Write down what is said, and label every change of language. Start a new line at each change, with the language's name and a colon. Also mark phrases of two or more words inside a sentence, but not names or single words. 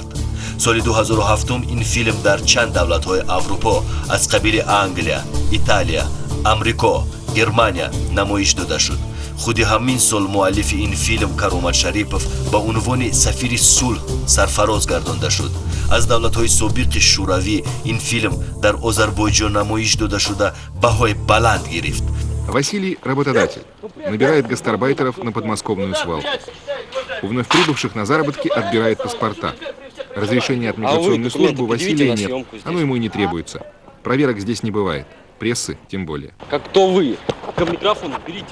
Tajik: соли 2007 ин филм дар чанд давлатҳои аврупо аз қабили Англия, Италия, Амрико, Германия намоиш дода шуд. худи ҳамин сол муаллифи ин филм Каромат Шарипов ба унвони сафири сулҳ сарфароз гардонда шуд. аз давлатҳои собиқи шӯравӣ ин филм дар Озарбойҷон намоиш дода шуда баҳои баланд гирифт.
Russian: Василий – работодатель. Набирает гастарбайтеров на подмосковную свалку. У вновь прибывших на заработки отбирает паспорта. Разрешения от миграционной службы у Василия нет, оно ему и не требуется. Проверок здесь не бывает, прессы тем более. Как кто вы? К микрофону берите.